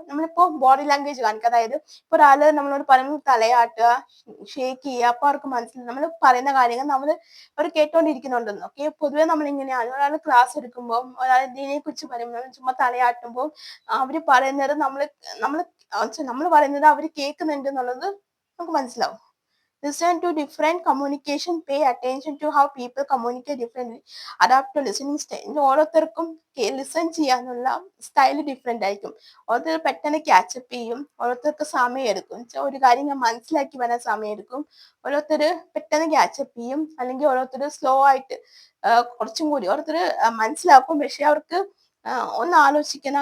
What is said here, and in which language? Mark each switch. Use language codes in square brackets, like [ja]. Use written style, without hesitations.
[ml] നമ്മളിപ്പോ body language കാണിക്കുക. അതായത് ഇപ്പൊ ഒരാള് നമ്മളോട് പറയുമ്പോൾ തലയാട്ടുക, ഷേക്ക് ചെയ്യുക, അപ്പൊ അവർക്ക് മനസ്സിലാവും നമ്മൾ പറയുന്ന കാര്യങ്ങൾ അവർ കേട്ടോണ്ടിരിക്കുന്നുണ്ടെന്ന്. ഓക്കെ, പൊതുവെ നമ്മൾ ഇങ്ങനെയാണ്. ഒരാൾ ക്ലാസ് എടുക്കുമ്പോൾ, ഒരാൾ ഇതിനെ കുറിച്ച് പറയുമ്പോൾ ചുമ്മാ തലയാട്ടുമ്പോൾ അവര് പറയുന്നത് നമ്മൾ പറയുന്നത് അവർ കേൾക്കുന്നുണ്ട് എന്നുള്ളത് നമുക്ക് മനസ്സിലാവും. [en] Listen to different communication, pay attention to how people communicate differently, adapt to listening style. [ml] ഓരോരുത്തർക്കും ലിസൺ ചെയ്യാനുള്ള സ്റ്റൈൽ ഡിഫറെന്റ് ആയിരിക്കും. ഓരോരുത്തർ പെട്ടെന്ന് ക്യാച്ചപ്പ് ചെയ്യും, ഓരോരുത്തർക്ക് സമയം എടുക്കും. ഒരു കാര്യം ഞാൻ മനസ്സിലാക്കി വരാൻ സമയം എടുക്കും. ഓരോരുത്തർ പെട്ടെന്ന് ക്യാച്ചപ്പ് ചെയ്യും, അല്ലെങ്കിൽ ഓരോരുത്തർ സ്ലോ ആയിട്ട് കുറച്ചും കൂടി ഓരോരുത്തർ മനസ്സിലാക്കും, പക്ഷെ അവർക്ക് ഒന്ന് ആലോചിക്കണം.